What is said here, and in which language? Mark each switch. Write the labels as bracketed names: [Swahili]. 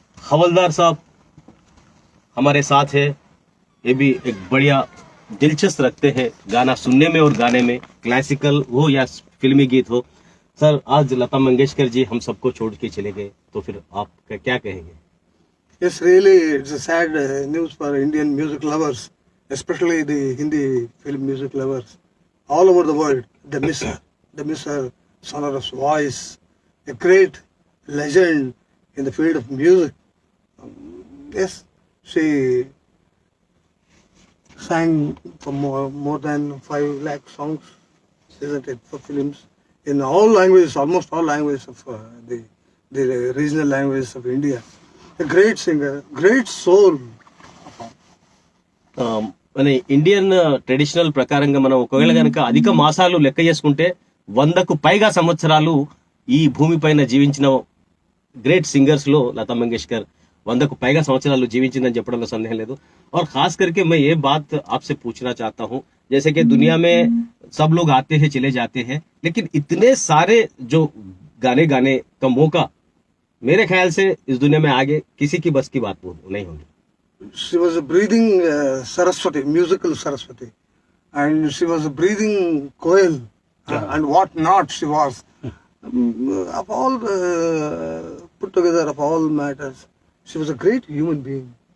[Hindi] हवलदार साहब हमारे साथ है. ये भी एक बढ़िया दिलचस्प रखते हैं गाना सुनने में और गाने में, क्लासिकल हो या फिल्मी गीत हो. सर, आज लता मंगेशकर जी हम सबको छोड़ के चले गए, तो फिर आप क्या कहेंगे? [English] Yes, really, it's a sad news for Indian music lovers, especially the Hindi film music lovers. All over the world, they miss her. They miss her sonorous voice, a great legend in the field of music. Yes, she sang for more than 5 lakh songs, isn't it, for films in all languages, almost all languages of the regional languages of India. A great singer, great soul. [Telugu] మన Indian traditional ప్రకారంగా మనం ఒకవేళ కనుక అధిక మాసాలు లెక్క చేసుకుంటే 100కు పైగా సంవత్సరాలు ఈ భూమి పైన జీవించిన గ్రేట్ సింగర్స్ లో लता मंगेशकर 100కు పైగా సంవత్సరాలు జీవించిందని చెప్పడంలో సందేహం లేదు. [Hindi] और खास करके मैं ये बात आपसे पूछना चाहता हूँ, जैसे कि दुनिया में सब लोग आते हैं चले जाते हैं, लेकिन इतने सारे जो गाने गाने का मौका मेरे ख्याल से इस दुनिया में आगे किसी की बस की बात नहीं होगी. [English] She was a breathing Saraswati, musical Saraswati, and she was a breathing Koel, and what not she was. of all put together of all matters, she was a great human being.